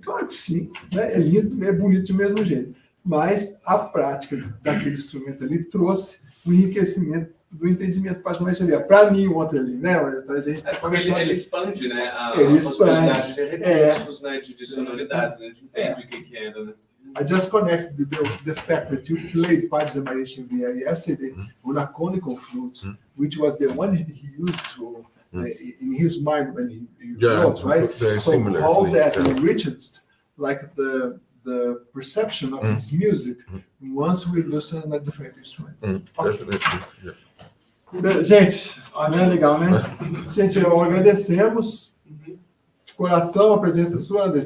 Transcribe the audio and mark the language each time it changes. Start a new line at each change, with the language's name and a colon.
Portuguese: Claro que sim, né? É lindo, é bonito do mesmo jeito. Mas a prática daquele instrumento ali trouxe um enriquecimento do entendimento do Padre Zé Maria Xavier. Para mim, ontem ali, né? Mas a gente porque ele expande, né? Ele possibilidade de recursos, né? De sonoridades, né? De entender o que era, né?
English: I just connected the fact that you played Padre Zé Maria Xavier yesterday on a conical flute, which was the one he used to in his mind when he wrote, right? So how that enriched like the perception of his music once we listen a different instrument. Definitely.
Portuguese: Gente, não é legal, né? Gente, agradecemos de coração a presença sua, Andrés.